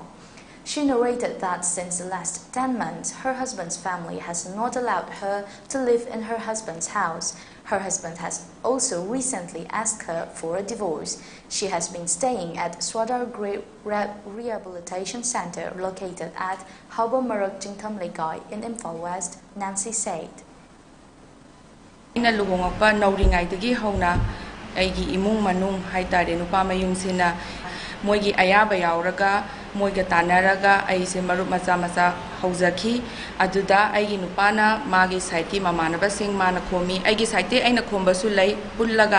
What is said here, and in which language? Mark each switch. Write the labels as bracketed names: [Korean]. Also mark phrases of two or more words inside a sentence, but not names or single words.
[English] She narrated that since the last 10 months, her husband's family has not allowed her to live in her husband's house. Her husband has also recently asked her for a divorce. She has been staying at Swadar Rehabilitation Center located at Haba Marak Jingtam Legai in Imphal West, Nancy said. [Manipuri] Ina luhongakpa nauringaidagi hauna aigi imung manung haitare nupa mayum sina moigi ayaba yauraga moiga tanaraga aise marup macha hauzaki aduda aigi nupana magi saiti mamanaba sing mana khomi aigi saite aina khombasu lei pullaga